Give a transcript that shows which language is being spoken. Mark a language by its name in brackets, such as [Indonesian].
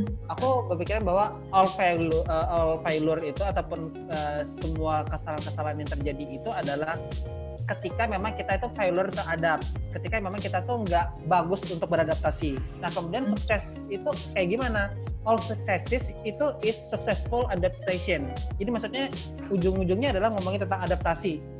[Indonesian] Aku berpikiran bahwa all failure itu ataupun semua kesalahan-kesalahan yang terjadi itu adalah ketika memang kita itu failure terhadap, ketika memang kita tuh nggak bagus untuk beradaptasi. Nah, kemudian sukses itu kayak gimana? [English] All successes itu is successful adaptation. [Indonesian] Jadi maksudnya ujung-ujungnya adalah ngomongin tentang adaptasi.